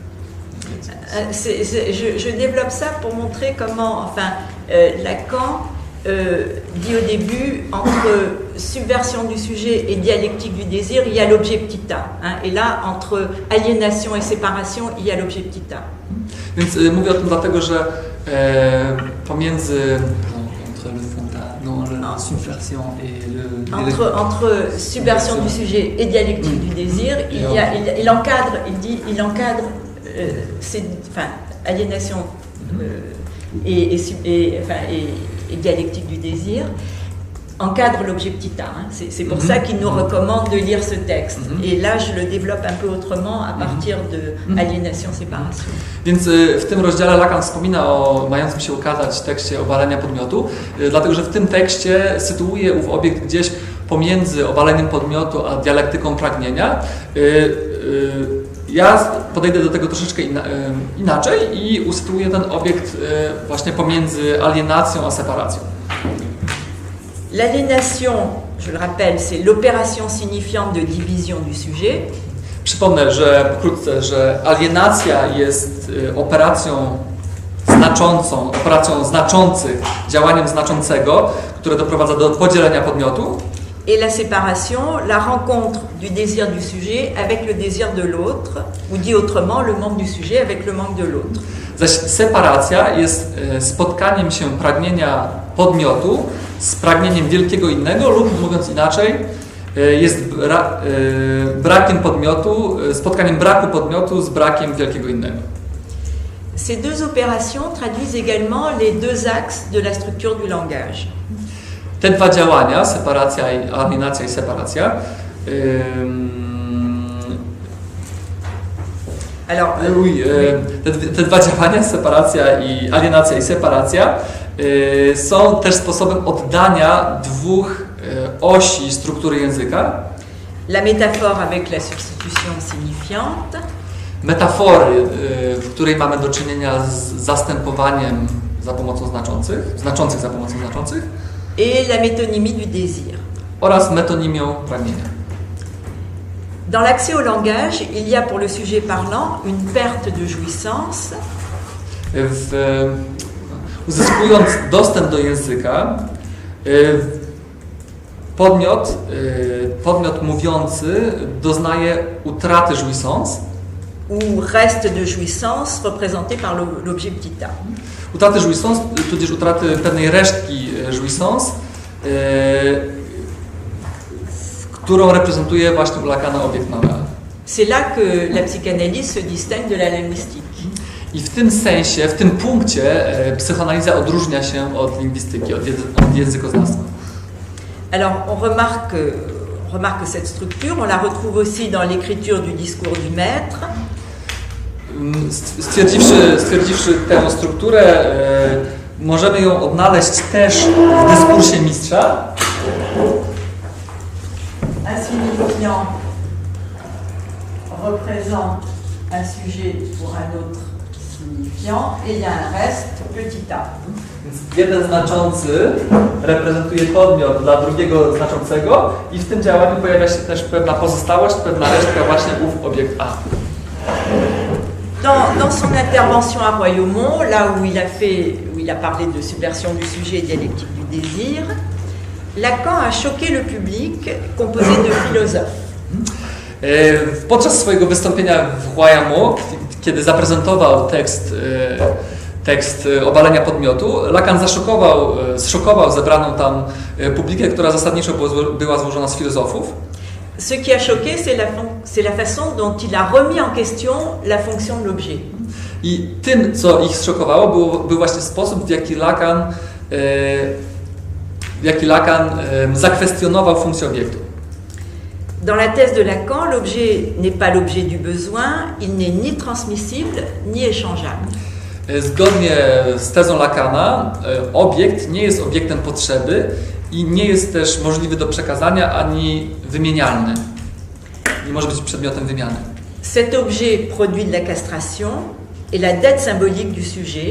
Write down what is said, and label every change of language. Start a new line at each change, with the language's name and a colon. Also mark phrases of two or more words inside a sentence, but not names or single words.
French: Je développe ça pour montrer comment, Lacan dit au début, entre subversion du sujet et dialectique du désir, il y a l'objet petit a. Hein, et là, entre aliénation et séparation, il y a l'objet petit a.
Polish: Więc mówię o tym dlatego, że pomiędzy
French: la subversion et entre subversion du sujet et dialectique du désir, il encadre, aliénation et dialectique du désir encadre l'objet petit a. Hein. C'est pour ça qu'il nous recommande de lire ce texte. Et là, je le développe un peu autrement à partir de aliénation-séparation.
Polish: Więc w tym rozdziale Lacan wspomina o mającym się ukazać tekście obalenia podmiotu, dlatego że w tym tekście sytuuje ów obiekt gdzieś pomiędzy obaleniem podmiotu a dialektyką pragnienia. Ja podejdę do tego troszeczkę inaczej i usytuuję ten obiekt właśnie pomiędzy alienacją a separacją.
French: L'aliénation, je le rappelle, c'est l'opération signifiante de division du sujet.
Polish: Przypomnę, że pokrótce, że alienacja jest operacją znaczącą, operacją znaczących, działaniem znaczącego, które doprowadza do podzielenia podmiotu.
French: Et la séparation, la rencontre du désir du sujet avec le désir de l'autre, ou dit autrement, le manque du sujet avec le manque de l'autre.
Polish: Zaś separacja jest spotkaniem się pragnienia podmiotu z pragnieniem wielkiego innego, lub mówiąc inaczej, jest brakiem podmiotu, spotkaniem braku podmiotu z brakiem wielkiego innego.
French: Ces deux opérations traduisent également les deux axes de la structure du langage.
Polish: Te dwa działania, separacja i alienacja i separacja, te dwa działania, separacja i alienacja i separacja, są też sposobem oddania dwóch osi struktury języka.
French: La métaphore avec la substitution signifiante.
Polish: Metafory, w której mamy do czynienia z zastępowaniem za pomocą znaczących za pomocą znaczących.
French: Et la métonymie du désir.
Polish: Oraz metonimią pragnienia.
French: Dans l'accès au langage, il y a pour le sujet parlant une perte de jouissance.
Polish: Uzyskując dostęp do języka, podmiot mówiący doznaje utraty jouissance.
French: Ou reste de jouissance représenté par l'objet petit a.
Polish: Utraty jouissance, tudzież utraty pewnej resztki jouissance, którą reprezentuje właśnie u Lacana obiekt małe a.
French: C'est là que la psychanalyse se distingue de la linguistique.
Polish: I w tym sensie, w tym punkcie psychoanaliza odróżnia się od lingwistyki, od językoznawstwa.
French: Alors on remarque cette structure, on la retrouve aussi dans l'écriture du discours du maître.
Polish: Stwierdziwszy tę strukturę, możemy ją odnaleźć też w dyskursie mistrza.
French: Un signifiant représente un sujet pour un autre signifiant et il y a un reste petit a.
Polish: Jeden znaczący reprezentuje podmiot dla drugiego znaczącego i w tym działaniu pojawia się też pewna pozostałość, pewna resztka, właśnie ów obiekt a.
French: Dans son intervention à Royaumont, là où il a parlé de subversion du sujet et dialectique du désir, Lacan a choqué le public composé de philosophes.
Polish: Podczas swojego wystąpienia w Royaumont, kiedy zaprezentował tekst obalenia podmiotu, Lacan zszokował zebraną tam publikę, która zasadniczo była złożona z filozofów.
French: Ce qui a choqué, c'est la façon dont il a remis en question la fonction de l'objet.
Polish: I tym, co ich zszokowało, był właśnie sposób, w jaki Lacan zakwestionował funkcję obiektu.
French: Dans la thèse de Lacan, l'objet n'est pas l'objet du besoin, il n'est ni transmissible, ni échangeable.
Polish: Zgodnie z tezą Lacana, obiekt nie jest obiektem potrzeby i nie jest też możliwy do przekazania ani wymienialny. Nie może być przedmiotem wymiany.
French: Cet objet produit de la castration et la dette symbolique du sujet.